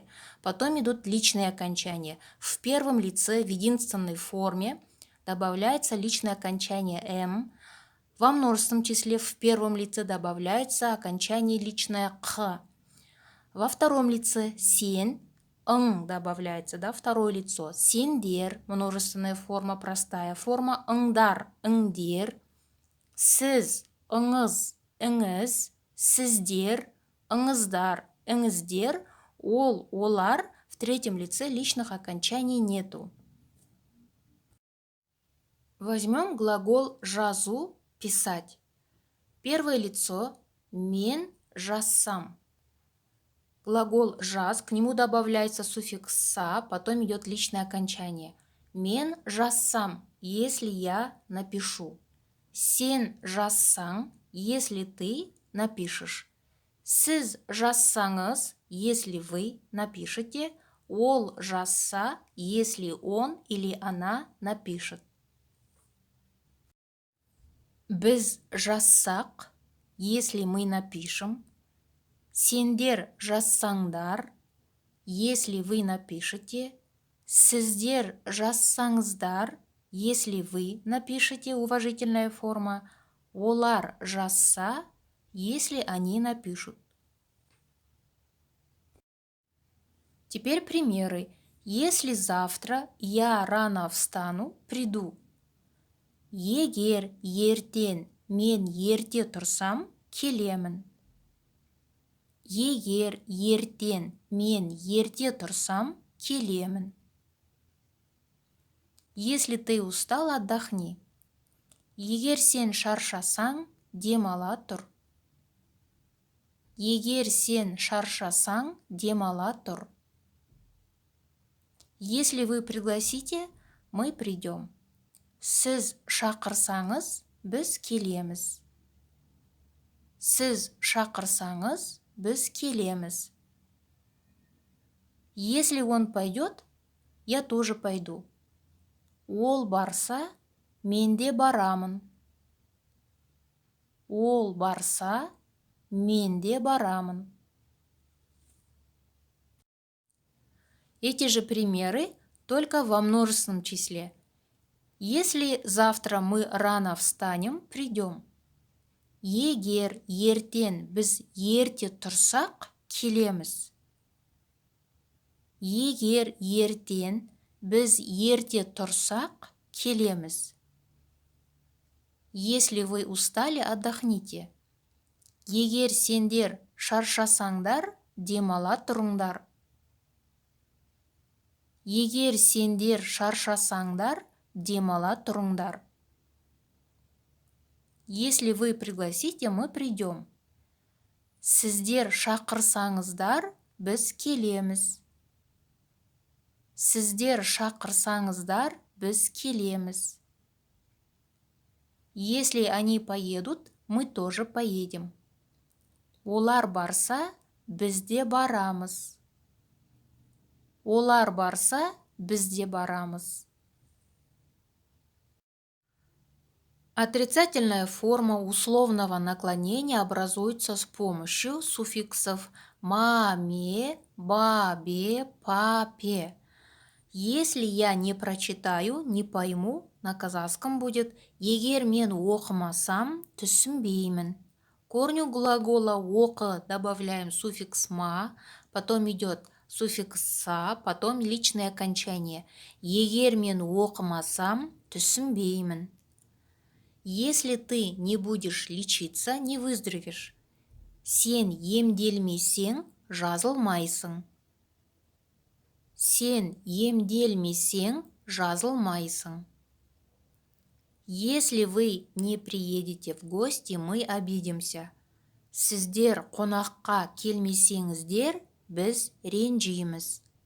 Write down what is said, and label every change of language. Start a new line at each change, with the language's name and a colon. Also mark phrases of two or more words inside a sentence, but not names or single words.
Russian: Потом идут личные окончания. В первом лице в единственной форме добавляется личное окончание «м». Во множественном числе в первом лице добавляется окончание личное «х». Во втором лице
Kazakh: сен, ың
Russian: добавляется, да, второе лицо. Сендер, множественная форма, простая форма.
Kazakh: Ыңдар, ыңдер. Сіз, ыңыз, іңіз. Сіздер, ыңыздар, іңіздер. Ол, олар.
Russian: В третьем лице личных окончаний нету. Возьмем глагол жазу, писать. Первое лицо
Kazakh: мен жазсам.
Russian: Глагол «жаз», к нему добавляется суффикс «са», потом идет личное окончание.
Kazakh: Мен жазсам,
Russian: если я напишу.
Kazakh: Сен жазсаң,
Russian: если ты напишешь.
Kazakh: Сіз жазсаңыз,
Russian: если вы напишете.
Kazakh: Ол жазса,
Russian: если он или она напишет.
Kazakh: Біз жазсақ,
Russian: если мы напишем.
Kazakh: Сендер жазсаңдар,
Russian: если вы напишете.
Kazakh: Сіздер жазсаңыздар,
Russian: если вы напишете, уважительная форма.
Kazakh: Олар жазса,
Russian: если они напишут. Теперь примеры. Если завтра я рано встану, приду.
Kazakh: Егер ертең мен ерте тұрсам, келемін. Егер ертең мен ерте тұрсам, келемін.
Russian: Если ты устал, отдохни.
Kazakh: Егер сен шаршасаң, демала тұр. Егер сен шаршасаң, демала тұр.
Russian: Если вы пригласите, мы придем.
Kazakh: Сіз шақырсаңыз, біз келеміз. Сіз шақырсаңыз, біз келеміз.
Russian: Если он пойдет, я тоже пойду.
Kazakh: Ол барса, мен де барамын. Ол барса, мен де барамын.
Russian: Эти же примеры, только во множественном числе. Если завтра мы рано встанем, придем.
Kazakh: Егер ертең біз ерте тұрсақ, келеміз. Егер ертең біз ерте тұрсақ, келеміз.
Russian: Если вы устали, отдохните.
Kazakh: Егер сендер шаршасаңдар, демала тұрыңдар. Егер сендер шаршасаңдар, демала тұрыңдар.
Russian: Если вы пригласите, мы придем.
Kazakh: Сіздер шақырсаңыздар, біз келеміз. Сіздер шақырсаңыздар, біз келеміз.
Russian: Если они поедут, мы тоже поедем.
Kazakh: Олар барса, біз де барамыз. Олар барса, біз де барамыз.
Russian: Отрицательная форма условного наклонения образуется с помощью суффиксов
Kazakh: ма, ме, ба, бе, па, пе.
Russian: Если я не прочитаю, не пойму, на казахском будет
Kazakh: «егер мен оқымасам, түсінбеймін».
Russian: К корню глагола «оқы» добавляем суффикс «ма», потом идет суффикс «са», потом личное окончание.
Kazakh: Егер мен оқымасам, түсінбеймін.
Russian: Если ты не будешь лечиться, не выздоровеешь.
Kazakh: Сен емделмесең, жазылмайсың. Сен емделмесең, жазылмайсың.
Russian: Если вы не приедете в гости, мы обидимся.
Kazakh: Сіздер қонаққа келмесеңіздер, біз ренжиміз.